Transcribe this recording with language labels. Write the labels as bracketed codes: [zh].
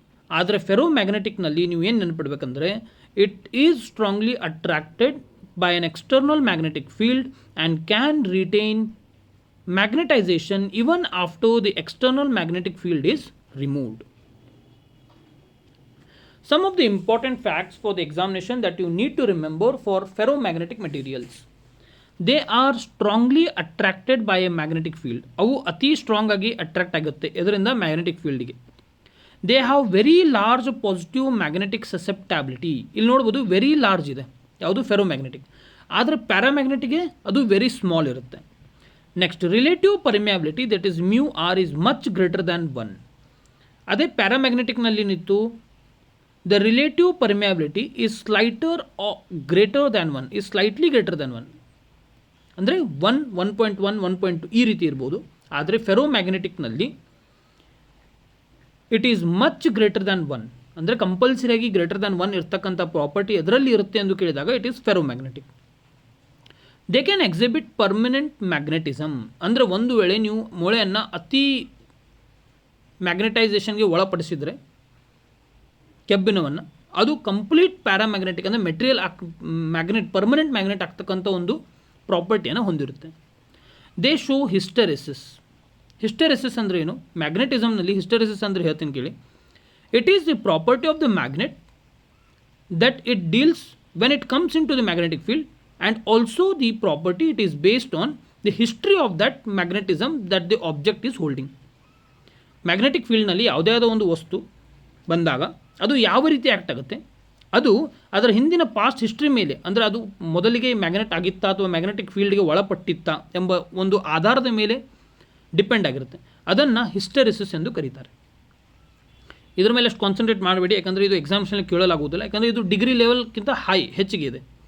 [kn] ಆದರೆ ಫೆರೋಮ್ಯಾಗ್ನೆಟಿಕ್ನಲ್ಲಿ ನೀವು ಏನು ನೆನಪಿಡ್ಬೇಕಂದ್ರೆ, [en] It is strongly attracted by an external magnetic field and can retain magnetization even after the external magnetic field is removed. Some of the important facts for the examination that you need to remember for ferromagnetic materials. They are strongly attracted by a magnetic field. [kn] ಅವು ಅತಿ strong ಆಗಿ attract ಆಗುತ್ತೆ ಇದರಿಂದ magnetic ಫೀಲ್ಡ್ಗೆ. [en] They have very large positive magnetic susceptibility. [kn] ಇಲ್ಲಿ ನೋಡ್ಬೋದು very large ಇದೆ, ಯಾವುದು? Ferromagnetic. ಆದರೆ ಪ್ಯಾರಾಮ್ಯಾಗ್ನೆಟಿಕ್ಗೆ ಅದು ವೆರಿ ಸ್ಮಾಲ್ ಇರುತ್ತೆ. Next, relative ಪರ್ಮಿಯಾಬಿಲಿಟಿ, [en] That is mu R is much greater than 1. [kn] ಅದೇ ಪ್ಯಾರಾಮ್ಯಾಗ್ನೆಟಿಕ್ನಲ್ಲಿ ನಿಂತು [en] The relative permeability is greater than 1, is slightly greater than 1. [kn] ಅಂದರೆ 1, 1.1, 1.2 ಈ ರೀತಿ ಇರ್ಬೋದು. ಆದರೆ ಫೆರೋಮ್ಯಾಗ್ನೆಟಿಕ್ನಲ್ಲಿ [en] It is much greater than 1. [kn] ಅಂದರೆ ಕಂಪಲ್ಸರಿಯಾಗಿ ಗ್ರೇಟರ್ ದ್ಯಾನ್ 1 ಇರ್ತಕ್ಕಂಥ ಪ್ರಾಪರ್ಟಿ ಎದರಲ್ಲಿ ಇರುತ್ತೆ ಎಂದು ಕೇಳಿದಾಗ [en] It is ferromagnetic. They can exhibit permanent magnetism. [kn] ಅಂದರೆ ಒಂದು ವೇಳೆ ನೀವು ಮೊಳೆಯನ್ನು ಅತಿ ಮ್ಯಾಗ್ನೆಟೈಸೇಷನ್ಗೆ ಒಳಪಡಿಸಿದರೆ ಕೆಬ್ಬಿಣವನ್ನು, ಅದು ಕಂಪ್ಲೀಟ್ ಪ್ಯಾರಾಮ್ಯಾಗ್ನೆಟಿಕ್ ಅಂದರೆ ಪರ್ಮನೆಂಟ್ ಮ್ಯಾಗ್ನೆಟ್ ಆಗ್ತಕ್ಕಂಥ ಒಂದು ಪ್ರಾಪರ್ಟಿಯನ್ನು ಹೊಂದಿರುತ್ತೆ. [en] They show hysteresis. [kn] ಹಿಸ್ಟೆರೆಸಿಸ್ ಅಂದರೆ ಏನು? ಮ್ಯಾಗ್ನೆಟಿಸಮ್ನಲ್ಲಿ ಹಿಸ್ಟೆರೆಸಿಸ್ ಅಂದರೆ ಹೇಳ್ತೀನಿ ಕೇಳಿ. [en] It is the property of the magnet that it deals when it comes into the magnetic field, and also the property it is based on the history of that magnetism that the object is holding. [kn] Magnetic ಫೀಲ್ಡ್ನಲ್ಲಿ ಯಾವುದೇ ಆದ ಒಂದು ವಸ್ತು ಬಂದಾಗ ಅದು ಯಾವ ರೀತಿ act ಆಗುತ್ತೆ, ಅದು ಅದರ ಹಿಂದಿನ ಪಾಸ್ಟ್ ಹಿಸ್ಟ್ರಿ ಮೇಲೆ, ಅಂದರೆ ಅದು ಮೊದಲಿಗೆ ಮ್ಯಾಗ್ನೆಟ್ ಆಗಿತ್ತಾ ಅಥವಾ ಮ್ಯಾಗ್ನೆಟಿಕ್ ಫೀಲ್ಡ್ಗೆ ಒಳಪಟ್ಟಿತ್ತಾ ಎಂಬ ಒಂದು ಆಧಾರದ ಮೇಲೆ ಡಿಪೆಂಡ್ ಆಗಿರುತ್ತೆ. ಅದನ್ನು ಹಿಸ್ಟೆರಿಸಿಸ್ ಎಂದು ಕರೀತಾರೆ. ಇದ್ರ ಮೇಲೆ ಅಷ್ಟು ಕಾನ್ಸಂಟ್ರೇಟ್ ಮಾಡಬೇಡಿ, ಯಾಕಂದರೆ ಇದು ಎಕ್ಸಾಮ್ಸ್ನಲ್ಲಿ ಕೇಳಲಾಗುವುದಿಲ್ಲ, ಯಾಕಂದರೆ ಇದು ಡಿಗ್ರಿ ಲೆವೆಲ್ಗಿಂತ ಹೆಚ್ಚಿಗೆ ಇದೆ.